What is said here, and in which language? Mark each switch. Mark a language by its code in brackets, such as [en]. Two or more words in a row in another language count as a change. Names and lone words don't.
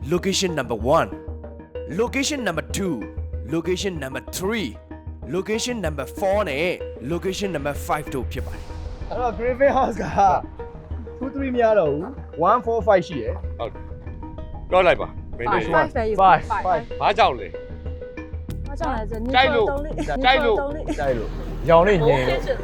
[en] location number 1 location number 2 location number 3 location number 4 နဲ့ location number 5 [my] တို့ဖြစ်ပါတယ် အဲ့တော့ Griffin House က2 3မရတော့ဘူး1 4 5ရှိရယ် ဟုတ်ပြောလိုက်ပါမင်းတို့ 5 ဘာကြောင့်လဲ ဘာကြောင့်လဲဆို ကြိုက်လို့ ကြိုက်လို့ရောင်လေးညင်လို့